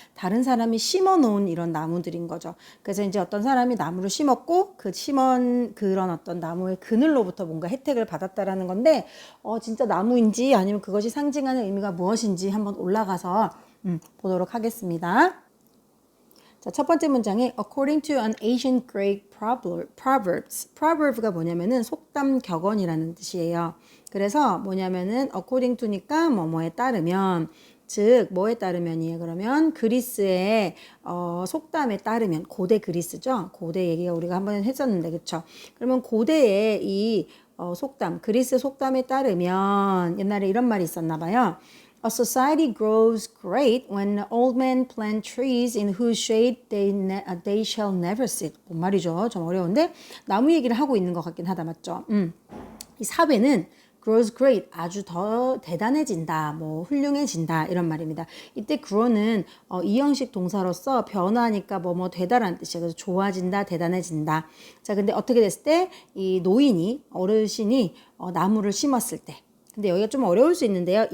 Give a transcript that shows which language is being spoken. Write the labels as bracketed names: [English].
[Korean] 다른 사람이 심어 놓은 이런 나무들인 거죠. 그래서 이제 어떤 사람이 나무를 심었고 그 심은 그런 어떤 나무의 그늘로부터 뭔가 혜택을 받았다라는 건데, 진짜 나무인지 아니면 그것이 상징하는 의미가 무엇인지 한번 올라가서 보도록 하겠습니다. 자, 첫 번째 문장에 [English] according to an ancient Greek proverbs. [Korean] proverb가 뭐냐면은 속담 격언이라는 뜻이에요. 그래서 뭐냐면은 [English] according to [Korean] 니까 뭐뭐에 따르면, 즉 뭐에 따르면이에요. 그러면 그리스의 속담에 따르면, 고대 그리스죠. 고대 얘기가 우리가 한번 했었는데, 그렇죠? 그러면 고대의 이 속담, 그리스 속담에 따르면 옛날에 이런 말이 있었나 봐요. [English] A society grows great when old men plant trees in whose shade they shall never sit. [Korean] 뭔 말이죠? 좀 어려운데 나무 얘기를 하고 있는 것 같긴 하다, 맞죠? 이 사회는 [English] grows great, [Korean] 아주 더 대단해진다, 훌륭해진다, 이런 말입니다. 이때 grow는 이형식 동사로서 변화하니까 뭐뭐 되다라는 뜻이에요. 그래서 좋아진다, 대단해진다. 자, 근데 어떻게 됐을 때 이 노인이, 어르신이 나무를 심었을 때, 근데 여기가 좀 어려울 수 있는데요.